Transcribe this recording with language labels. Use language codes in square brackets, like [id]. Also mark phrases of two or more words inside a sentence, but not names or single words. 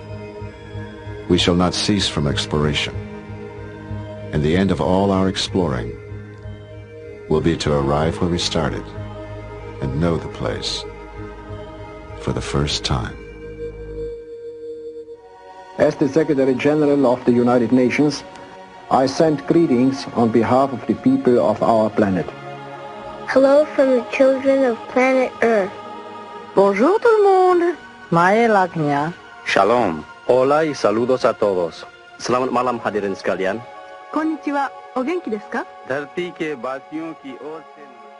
[en] We shall not cease from exploration, and the end of all our exploring will be to arrive where we started and know the place for the first time. As the Secretary General of the United Nations, I send greetings on behalf of the people of our planet. Hello from the children of planet Earth. [fr] Bonjour tout le monde. Mae Lagnia. [es] Shalom. Hola y saludos a todos. [id] Selamat malam hadirin sekalian. [ja] こんにちは。お元気ですか? [hi] धरती के वासियों की ओर से